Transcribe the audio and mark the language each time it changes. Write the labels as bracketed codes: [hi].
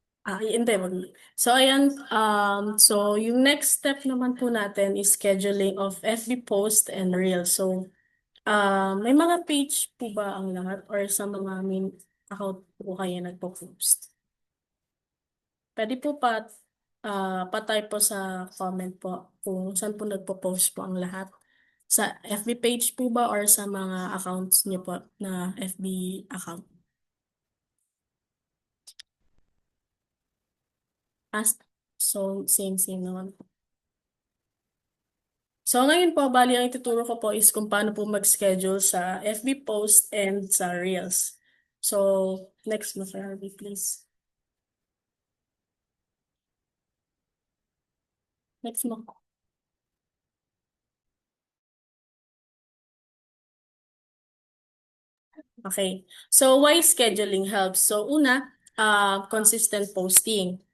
[tl] Hindi, So, ayan, so yung next step naman po natin is [en] scheduling of FB post and reel. [tl] So, may mga page po ba ang lahat or sa mga main account po kayo nagpo-post? Pwede po patay po sa comment po kung saan po nagpo-post po ang lahat. Sa FB page po ba or sa mga accounts niyo po na FB account? So, same naman po. So ngayon po, bali ang ituturo ko po is kung paano po mag-schedule sa FB post and sa Reels. So, next mo, Sir Harvey, please. Next mo. [en] Okay. So, why scheduling helps? So, una, consistent posting.